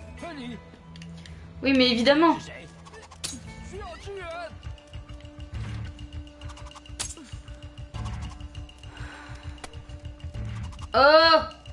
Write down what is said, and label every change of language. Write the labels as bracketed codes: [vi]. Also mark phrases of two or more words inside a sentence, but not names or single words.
[fr] Oui, mais évidemment. [zh] 是谁？需要支援。 Oh!